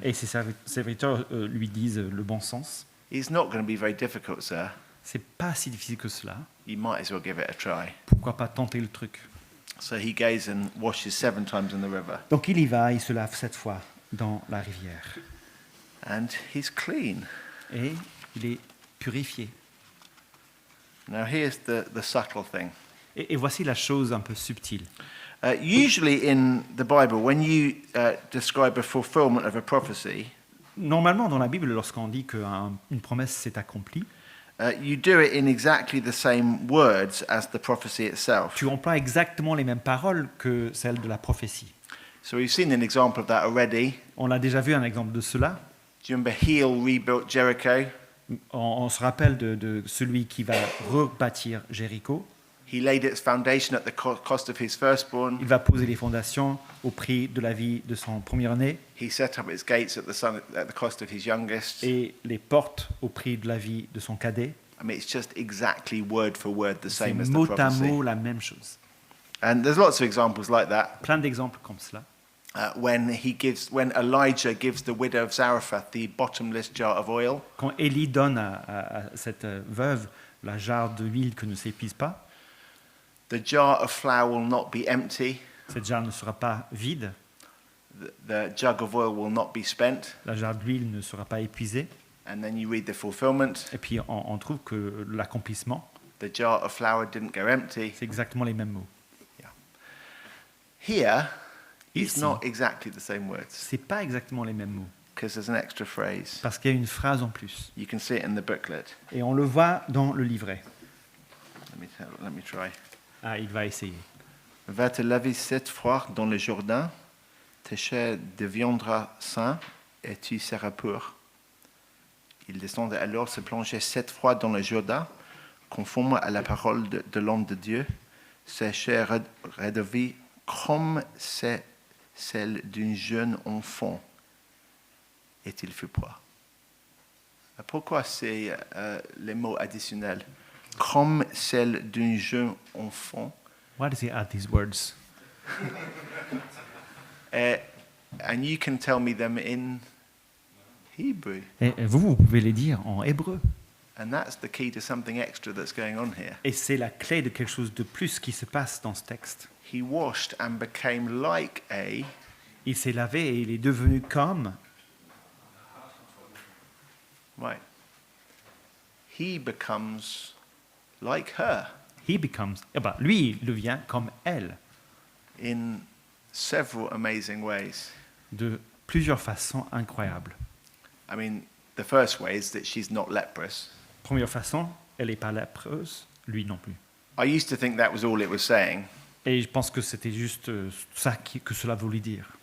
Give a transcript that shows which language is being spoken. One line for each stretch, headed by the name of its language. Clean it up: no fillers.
French: Et ses serviteurs lui disent le bon sens.
English: It's not going to be very difficult, sir.
French: C'est pas si difficile que cela.
English: You might as well give it a try.
French: Pourquoi pas tenter le truc?
English: So he goes and washes 7 times in the river.
French: Donc il y va, il se lave 7 fois dans la rivière.
English: And he's clean.
French: Et il est purifié.
English: Now here's the subtle thing.
French: Et voici la chose un peu subtile.
English: Usually in the Bible, when you describe a fulfillment of a prophecy,
French: Normalement, dans la Bible, lorsqu'on dit qu'une promesse s'est accomplie,
English: you do it in exactly the same words as the prophecy itself.
French: tu emploies exactement les mêmes paroles que celles de la prophétie.
English: So we've seen an example of that already.
French: On a déjà vu un exemple de cela.
English: Do you remember Heel rebuilt Jericho?
French: On se rappelle de celui qui va rebâtir Jéricho.
English: He laid its foundation at the cost of his firstborn.
French: Il va poser les fondations au prix de la vie de son premier-né
English: He set up its gates at the cost of his youngest.
French: et les portes au prix de la vie de son cadet.
English: I mean, it's just exactly word for word the
French: C'est
English: same as the
French: mot à
English: prophecy.
French: mot la même chose.
English: And there's lots of examples like that.
French: Plein d'exemples comme cela.
English: When Elijah gives the widow of Zarephath the bottomless jar of oil,
French: Quand Élie donne à cette veuve la jarre d'huile que ne s'épuise pas,
English: the jar of flour will not be empty.
French: cette jarre ne sera pas vide,
English: The jug of oil will not be spent.
French: la jarre d'huile ne sera pas épuisée.
English: And then you read the fulfillment.
French: Et puis on trouve que l'accomplissement,
English: The jar of flour didn't go empty.
French: c'est exactement les mêmes mots.
English: Here, it's
French: Ici.
English: not exactly the same words
French: C'est pas exactement les mêmes mots,
English: because there's an extra phrase.
French: parce qu'il y a une phrase en plus.
English: You can see it in the booklet.
French: Et on le voit dans le livret.
English: Let me try.
French: Ah, il va essayer. Va te laver 7 fois dans le Jourdain, tes chair deviendra sain et tu seras pur. Il descendait alors se plonger 7 fois dans le Jourdain, conforme à la parole de l'homme de Dieu. Sa chair redevint comme celle d'un jeune enfant, et il fut pur. Pourquoi c'est les mots additionnels? Comme celle d'un jeune enfant.
English: Why does he add these words? And you can tell me them in Hebrew.
French: Et vous pouvez les dire en hébreu.
English: And that's the key to something extra that's going on here.
French: Et c'est la clé de quelque chose de plus qui se passe dans ce texte.
English: He washed and became like a.
French: Il s'est lavé et il est devenu comme.
English: Right. He becomes like her
French: Lui, il devient comme elle,
English: in several amazing ways.
French: de plusieurs façons incroyables.
English: I mean, the first way is that she's not leprous.
French: Première façon, elle n'est pas lépreuse, lui non plus.
English: I used to think that was all it was saying.
French: Et je pense que c'était juste ça que cela voulait dire.